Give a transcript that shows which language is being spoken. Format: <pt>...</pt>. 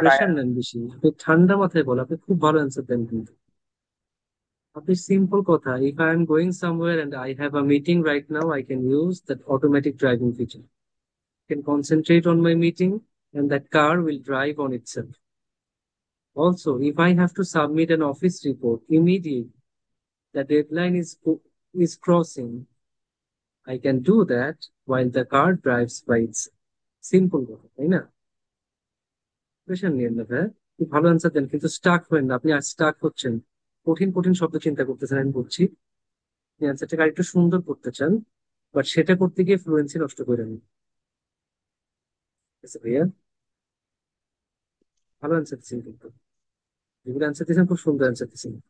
<bn>Pressure নেন বেশি, আপনি ঠান্ডা মাথায় বলেন, আপনি খুব ভালো অ্যান্সার দেন কিন্তু। আপনি সিম্পল কথা,</bn> <en>If I am going somewhere and I have a meeting right now, I can use that automatic driving feature, can concentrate on my meeting and that car will drive on itself. Also, if I have to submit an office report immediately, the deadline is crossing, I can do that while the car drives by itself.</en> <bn>Simple কথা, তাই না? Pressure নিয়েন না ভাই, খুব ভালো answer দেন কিন্তু Starc হবেন না, আপনি আজ স্টাক হচ্ছেন। কঠিন কঠিন শব্দ চিন্তা করতেছেন, আমি বলছি আপনি অ্যান্সারটাকে আরেকটু সুন্দর করতে চান, বাট সেটা করতে গিয়ে ফ্লুয়েন্সি নষ্ট করে নেন। ঠিক আছে ভাইয়া, ভালো অ্যান্সার দিচ্ছেন কিন্তু, যেগুলো অ্যান্সার দিচ্ছেন খুব সুন্দর অ্যান্সার দিচ্ছেন।</bn>